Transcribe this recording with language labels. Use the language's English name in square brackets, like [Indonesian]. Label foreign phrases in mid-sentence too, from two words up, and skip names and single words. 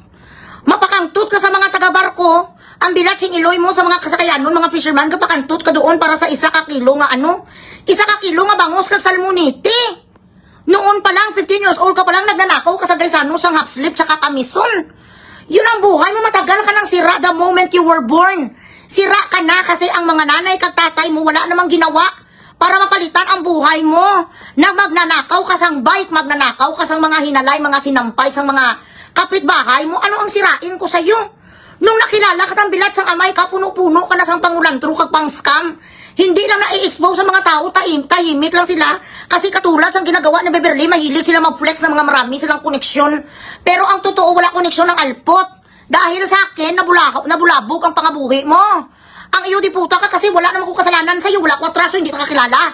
[Hiligaynon] Mapakantut ka sa mga taga-barko, ang bilatsing iloy mo sa mga kasakayanon, mga fisherman, kapakantut ka doon para sa 1 kilo nga ano? 1 kilo nga bangos kag salmonite. [Filipino] Noon pa lang, 15 [English] years old [Filipino] ka pa lang, nagnanakaw ka sa gaysano sang [English] half slip [Filipino] tsaka kamison. Yun ang buhay mo, matagal ka ng sira [English] the moment you were born. [Filipino] Sira ka na kasi ang mga nanay kag tatay mo wala namang ginawa para mapalitan ang buhay mo. Magnanakaw ka sang bike, magnanakaw ka sang mga hinalay, mga sinampay, sang mga kapitbahay mo. Ano ang sirain ko sa'yo? Nung nakilala ka ng bilat sang amay ka, puno-puno ka na sang pangulantro kag pang scam. Hindi lang na-i-expose sa mga tao, tahimik lang sila. Kasi katulad sang ginagawa ni Beverly, mahilig sila mag-flex ng mga marami silang koneksyon. Pero ang totoo, wala koneksyon ng alpot. Dahil sa akin, nabulabog ang pangabuhi mo. Ang iyo di puta ka kasi wala naman kong kasalanan sa'yo. Wala ko atraso, hindi ka kakilala.